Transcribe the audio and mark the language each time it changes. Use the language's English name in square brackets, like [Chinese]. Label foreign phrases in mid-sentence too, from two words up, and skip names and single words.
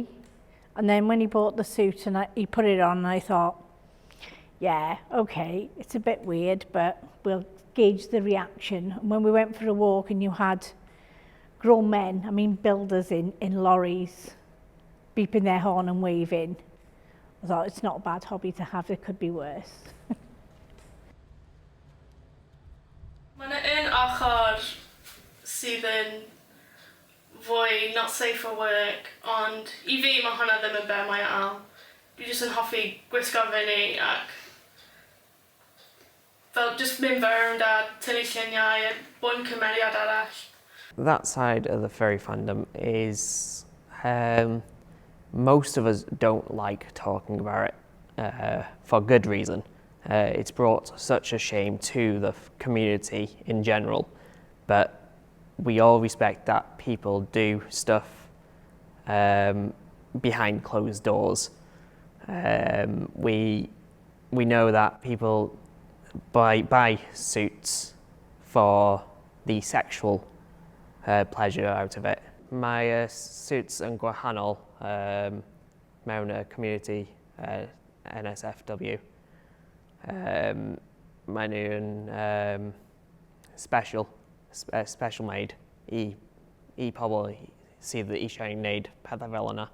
[English] And then when he bought the suit and he put it on, I thought, yeah, okay, it's a bit weird, but we'll gauge the reaction. And when we went for a walk and you had grown men, I mean builders in lorries, beeping their horn and waving, I thought it's not a bad hobby to have, it could be worse. [Welsh] Mae yna un ochr sydd yn fwy [English] not safe for work, [Welsh] ond I fi mae hwnna ddim yn be mae al. Dwi jyst yn hoffi gwisgo fyny ac fel just mynd fewn a tynnu lluniau a bod yn cymeriad arall. [English] That side of the furry fandom is most of us don't like talking about it for good reason. It's brought such a shame to the community in general, but we all respect that people do stuff behind closed doors. We know that people buy suits for the sexual pleasure out of it. [Welsh] Mae suits yn gwahanol mewn y [English] community NSFW. [Welsh] Mae nhw'n [English] special made [Welsh] I pobl sydd eisiau gwneud pethau fel yna.